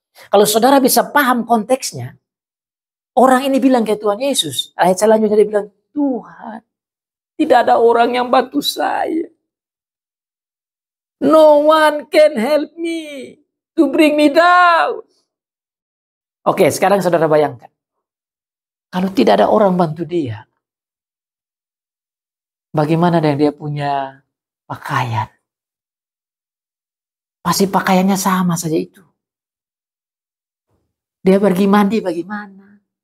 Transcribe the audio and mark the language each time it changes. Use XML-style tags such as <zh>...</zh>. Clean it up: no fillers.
<id>Kalau saudara bisa paham konteksnya, orang ini bilang ke Tuhan Yesus, ayat selanjutnya dia bilang, Tuhan, tidak ada orang yang bantu saya.</id> <en>No one can help me to bring me down.</en> <id>Oke, sekarang saudara bayangkan. Kalau tidak ada orang bantu dia, bagaimana dengan dia punya pakaian? Pasti pakaiannya sama saja itu. Dia pergi mandi bagaimana?</id>